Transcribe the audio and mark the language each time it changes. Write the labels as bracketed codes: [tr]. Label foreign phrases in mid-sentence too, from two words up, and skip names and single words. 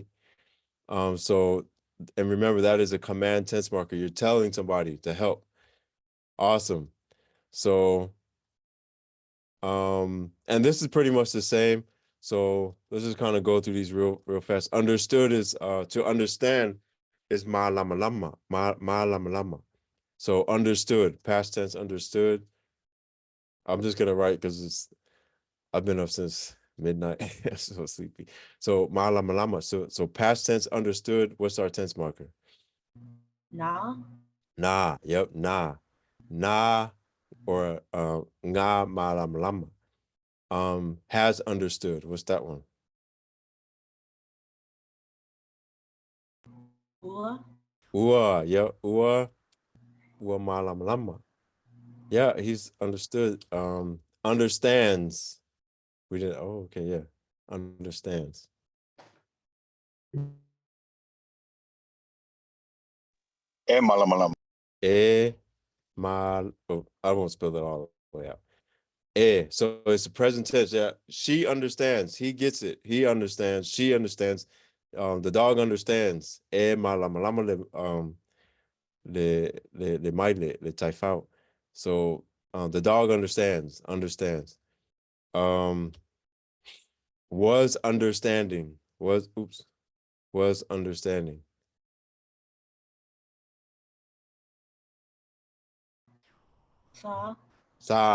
[en] So and remember that is a command tense marker. You're telling somebody to help. Awesome. So and this is pretty much the same. So let's just kind of go through these real fast. Understood is to understand is [sm] ma lama lama. Ma lama lama. [en] So understood, past tense understood. I'm just gonna write because I've been up since midnight. I'm so sleepy. So [sm] ma lama lama. [en] So past tense understood. What's our tense marker? [sm] Na. [en] Nah. Yep. Nah. Nah or [sm] nga ma lama lama. [en] Has understood. What's that one? [sm] Ua. Ua. Yep. Ua ma lama lama. [en] Yeah, he's understood. Understands. We didn't. Oh, okay. Yeah. Understands. [sm] Malamalam. [en] I won't spell it all the way out. So it's a present tense. Yeah, she understands. He gets it. He understands. She understands. The dog understands. [sm] Malamalama le maile le taifao. [en] So the dog understands. Was understanding. Was understanding. [sm] Sa.